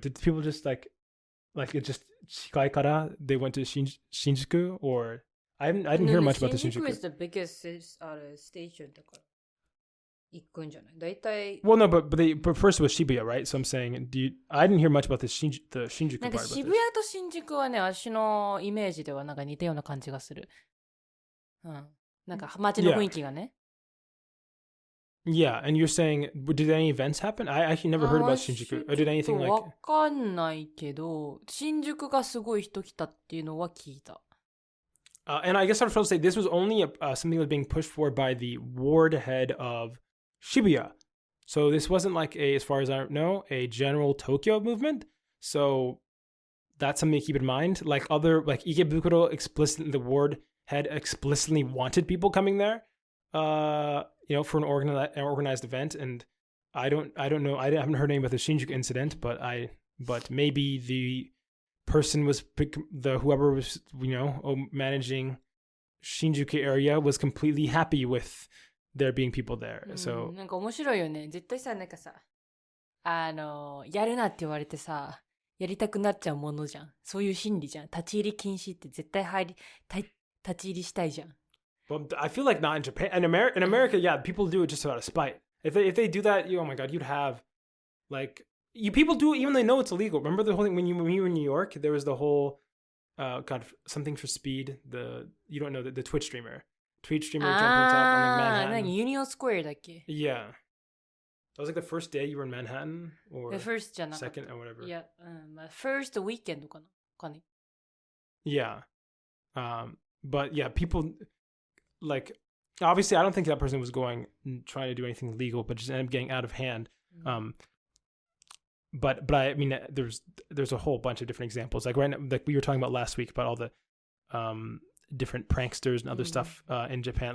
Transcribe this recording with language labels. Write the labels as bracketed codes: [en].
[en] Did people just it just Shikai kara they went to Shinjuku, or I didn't hear much about the Shinjuku. Shinjuku is the biggest station だから行くんじゃない？ [ja] 大体。 [en] Well, no, but first it was Shibuya, right? So I'm saying, I didn't hear much about the Shinjuku part. [ja] なんか渋谷と新宿はね、私のイメージではなんか似たような感じがする。うん。なんか街の雰囲気がね。 [en] Yeah, and you're saying, did any events happen? I actually never heard about Shinjuku. Or did anything [ja] わ [en] like... [ja] かんないけど、新宿がすごい人来たっていうのは聞いた。 [en] And I guess I was supposed to say this was only something that was being pushed for by the ward head of Shibuya. So this wasn't like as far as I know, a general Tokyo movement. So that's something to keep in mind. Like Ikebukuro explicitly, the ward head explicitly wanted people coming there, for an organized event. And I don't know. I haven't heard anything about the Shinjuku incident, but maybe the person was whoever was managing Shinjuku area was completely happy with there being people there. So [ja] なんか面白いよね。絶対さ、なんかさ、やるなって言われてさ、やりたくなっちゃうものじゃん。そういう心理じゃん。立ち入り禁止って絶対立ち入りしたいじゃん。 [en] Well, I feel like not in Japan. In America, yeah, people do it just out of spite. If they do that, oh my god, you'd have like people do it even though they know it's illegal. Remember the whole thing when you were in New York? There was the whole something for speed. You don't know the Twitch streamer jumping on top on Manhattan. [ja] 何ユニオンスクエアだっけ [en] Yeah, that was like the first day you were in Manhattan or The first じゃなかった。 second or whatever. [ja] いや、 first weekend かなかね。 [en] Yeah, but yeah, people like obviously I don't think that person was trying to do anything illegal, but just ended up getting out of hand. But I mean, there's a whole bunch of different examples. Like right now, like we were talking about last week about all the different pranksters and other stuff in Japan.